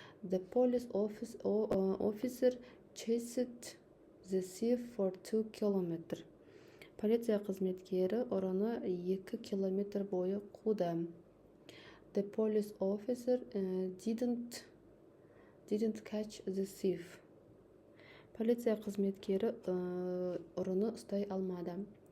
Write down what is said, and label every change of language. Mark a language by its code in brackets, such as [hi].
[en] The police officer chased the thief for 2 kilometers. [kk] Полиция қызметкері ұрыны 2 километр бойы қуды. [en] The police officer didn't catch the thief. [kk] Полиция қызметкері ұрыны ұстай алмады.